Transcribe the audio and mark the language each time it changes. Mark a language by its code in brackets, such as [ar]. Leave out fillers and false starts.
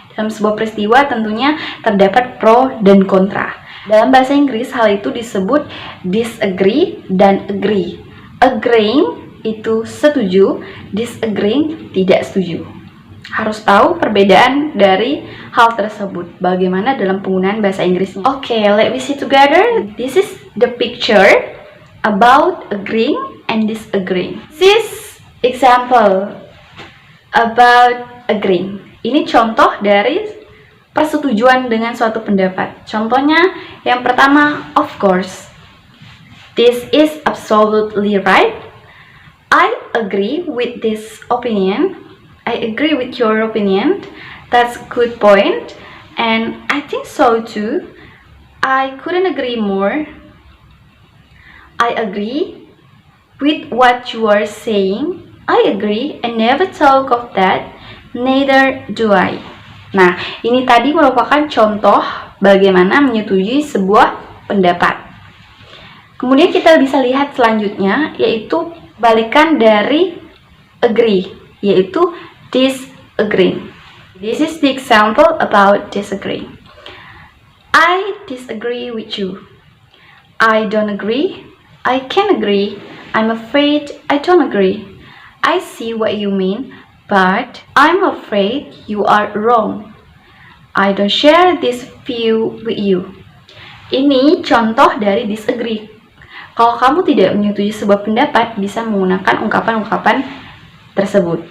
[id] Dalam sebuah peristiwa tentunya terdapat pro dan kontra. Dalam bahasa Inggris hal itu disebut disagree dan agree. Agreeing itu setuju, disagreeing tidak setuju. Harus tahu perbedaan dari hal tersebut, bagaimana dalam penggunaan bahasa Inggrisnya. [en] Okay, let me see together. This is the picture about agreeing and disagreeing. This example about agreeing. [id] Ini contoh dari persetujuan dengan suatu pendapat. Contohnya yang pertama, [en] of course. This is absolutely right. I agree with this opinion. I agree with your opinion. That's a good point. And I think so too. I couldn't agree more. I agree with what you are saying. I agree. I never thought of that. Neither do I. [id] Nah, ini tadi merupakan contoh bagaimana menyetujui sebuah pendapat. Kemudian kita bisa lihat selanjutnya, yaitu balikan dari agree, yaitu disagree. [en] This is the example about disagree. I disagree with you. I don't agree. I can't agree. I'm afraid I don't agree. I see what you mean, but I'm afraid you are wrong. I don't share this view with you. [id] Ini contoh dari disagree. Kalau kamu tidak menyetujui sebuah pendapat, bisa menggunakan ungkapan-ungkapan tersebut.